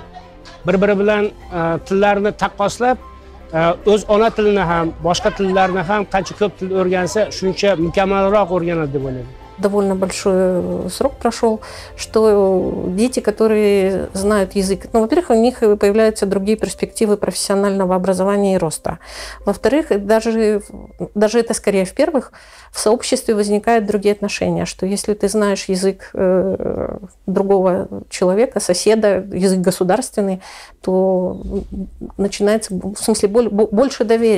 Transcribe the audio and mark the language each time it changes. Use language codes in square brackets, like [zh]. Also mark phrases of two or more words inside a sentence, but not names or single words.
[uz] Bir-biri bilan tillarni taqqoslab, o'z ona tilini ham, boshqa tillarni ham qancha ko'p til o'rgansa, shuncha mukammalroq o'rganadi deb o'ylayman. [ru] Довольно большой срок прошел, что дети, которые знают язык, ну, во-первых, у них появляются другие перспективы профессионального образования и роста. Во-вторых, даже это скорее в-первых, в сообществе возникают другие отношения, что если ты знаешь язык другого человека, соседа, язык государственный, то начинается, в смысле, больше доверия.